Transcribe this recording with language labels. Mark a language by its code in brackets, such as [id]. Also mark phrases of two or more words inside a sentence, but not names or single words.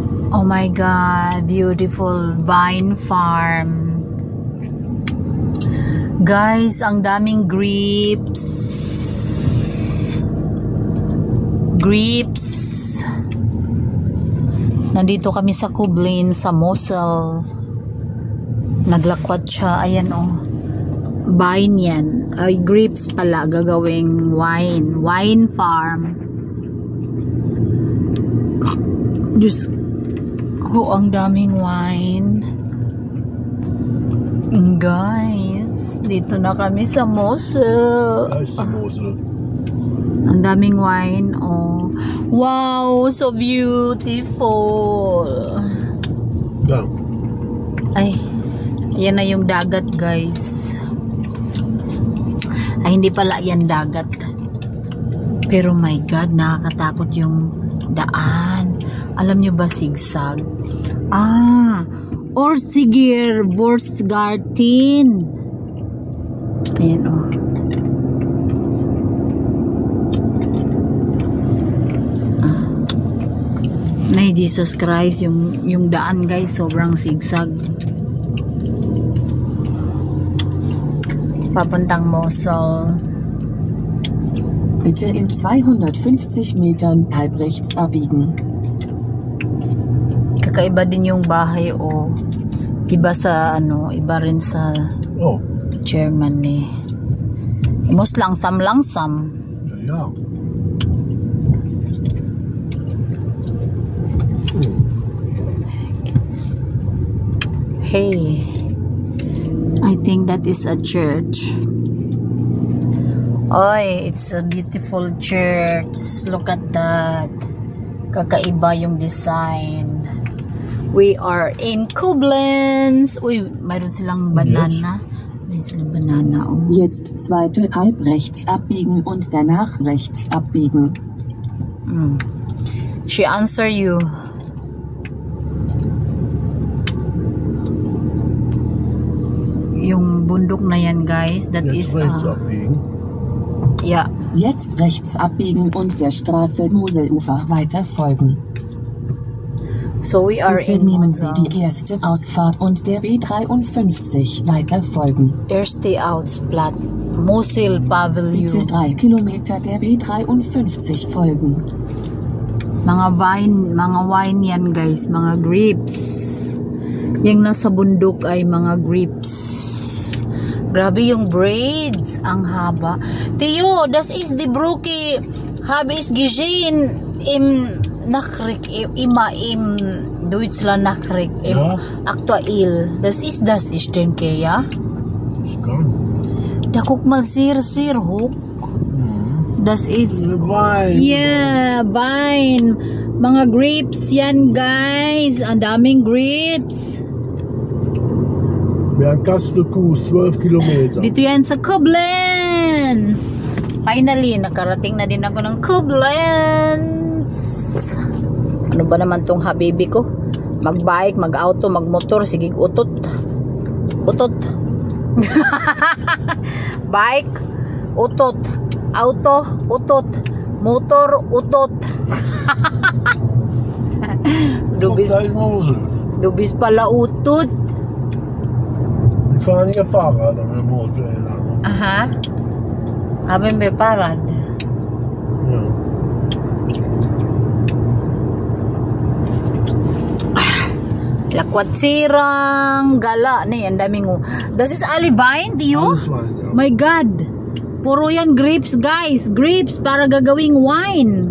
[en] Oh my God, beautiful vine farm. [tl] Guys, ang daming grapes. Grapes. Nandito kami sa Kublin, sa Mosel. Naglakwat siya. Ayan oh. Vine yan. Ay, grapes pala. Gagawing wine. [en] Wine farm. [tl] Diyos ko, ang daming wine. Guys, dito na kami sa Mosel. Ang daming wine. Oh. [en] Wow, so beautiful. Yeah. [tl] Ay, yan na yung dagat, guys. Ay, hindi pala yan dagat. Pero [en] my God, [tl] nakakatakot yung daan. Alam nyo ba, zigzag? Ah, Orsiger Vorstgarten. Ayan o. Nay, Jesus Christ, yung daan, guys, sobrang zigzag. Papuntang Mosel. [de] Bitte in 250 Metern halb rechts abbiegen. [tl] Kakaiba din yung bahay o iba sa ano, iba rin sa Germany. [de] Imos langsam. Ja. [en] Hey, I think that is a church. Oy, it's a beautiful church. Look at that. [tl] Kakaiba yung design. [en] We are in Koblenz. [tl] Uy, mayroon silang banana. May silang banana. Oh. [de] Jetzt zweite halb rechts abbiegen und danach rechts abbiegen. [en] She answer you. [tl] Yung bundok na yan, guys, [en] that [de] Jetzt [en] is [de] rechts abbiegen. ja. Jetzt rechts abbiegen und der Straße Moselufer weiter folgen. [en] So we are [de] Bitte [en] in [de] nehmen Sie [en] Mosel. [de] die erste Ausfahrt und der B53 weiter folgen. Erste Ausplatt. Mosel Pavilion. Bitte 3 Kilometer der B53 folgen. [tl] Mga wine yan, guys, mga grapes. Yung nasa bundok ay mga grapes. Grabe yung braids, ang haba. [de] Theo, das ist die Brücke, habe ich gesehen im Nachricht, immer im Deutschland Nachricht, im aktuell. Das ist das, ich denke, ja? Ich kann. Da guck mal sehr hoch. Das ist Wein. yeah, Wein. [tl] Mga grapes yan, guys. Ang daming grapes. [de] Wer Kastelkuh, 12 Kilometer. [tl] Dito yan sa Koblenz. Finally, nakarating na din ako ng Koblenz. Ano ba naman tong habibi ko? Mag-bike, mag-auto, mag-motor. Sige, utot. Utot. Bike, utot. Auto, utot. Motor, utot. Dubis pala utot. [de] Wir fahren hier Fahrrad an der Mosel lang. Aha. Haben wir Fahrrad? Ja. [tl] Lakwat sirang gala ni ang daming [de] das is alle Wein, [tl] Dio? [de] Alles Wein, ja. [en] My God. [tl] Puro yan grapes, guys. Grapes para gagawing wine.